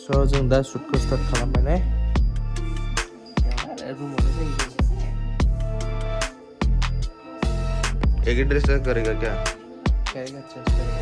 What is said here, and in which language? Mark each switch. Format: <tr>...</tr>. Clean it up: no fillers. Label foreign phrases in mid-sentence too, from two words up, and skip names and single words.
<brx>जों दा शुटखौ स्टार्ट खालामबाय ने रूमावनो जायो</brx> <hi>एक ही ड्रेस करेगा क्या करेगा चेंज करेगा</hi>